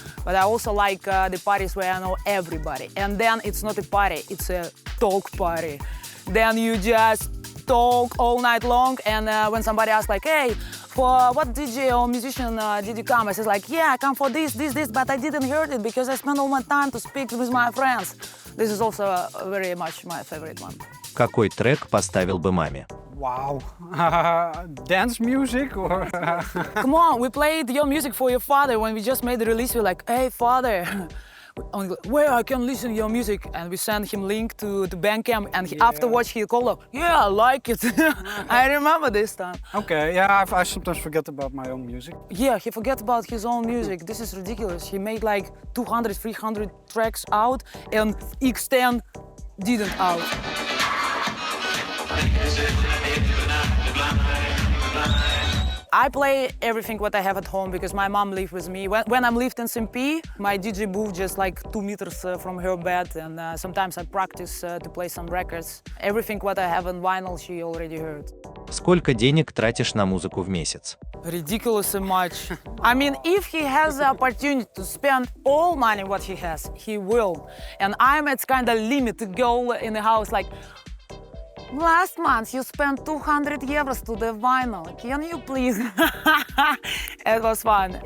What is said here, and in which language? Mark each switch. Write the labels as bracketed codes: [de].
[en] But I also like the parties where I know everybody. And then it's not a party, it's a talk party. Then you just talk all night long, and when somebody asks like, hey, for what DJ or musician did you come? I said like, yeah, I come for this, but I didn't hear it because I spent all my time to speak with my friends. This is also very much my favorite one. [ru] Какой трек поставил бы маме? [en] Wow. Dance music or... Come on, we played your music for your father when we just made the release. We're like, hey, father, where I can listen to your music? And we sent him link to Bandcamp, and afterwards he called up, yeah, I like it. I remember this time. Okay, yeah, I sometimes forget about my own music. Yeah, he forget about his own music. This is ridiculous. He made like 200, 300 tracks out, and X10 didn't out. I play everything what I have at home because my mom lives with me. When I'm lived in SMP, my DJ booth just like 2 meters from her bed, and sometimes I practice to play some records. Everything what I have on vinyl, she already heard. [ru] Сколько денег тратишь на музыку в месяц? [en] Ridiculously much. I mean, if he has the opportunity to spend all money what he has, he will. And I'm at kind of limited goal in the house, like, last month you spent 200 euros to the vinyl. Can you please? It was fun.